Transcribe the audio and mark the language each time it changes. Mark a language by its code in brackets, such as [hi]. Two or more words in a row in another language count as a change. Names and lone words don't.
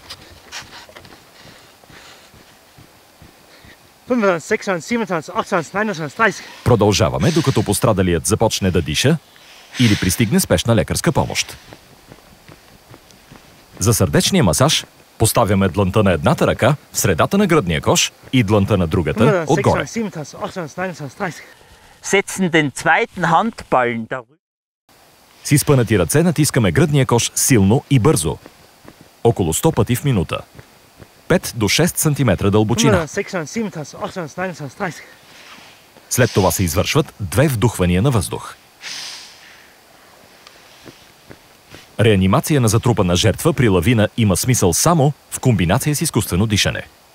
[bg] 25, 26, 27, 28, 29, 30. Продължаваме, докато пострадалият започне да диша или пристигне спешна лекарска помощ. За сърдечния масаж поставяме длънта на едната ръка в средата на гръдния кош и длънта на другата отгоре. 26, 27, 28, 29, 30. [de] Setzen den zweiten Handballen darüber. [bg] С изпънати ръце натискаме гръдния кош силно и бързо. Около 100 пъти в минута. 5 до 6 см дълбочина. 26, 27, 28, 29, 30. След това се извършват 2 вдухвания на въздух. Реанимация на затрупана жертва при лавина има смисъл само в комбинация с изкуствено дишане.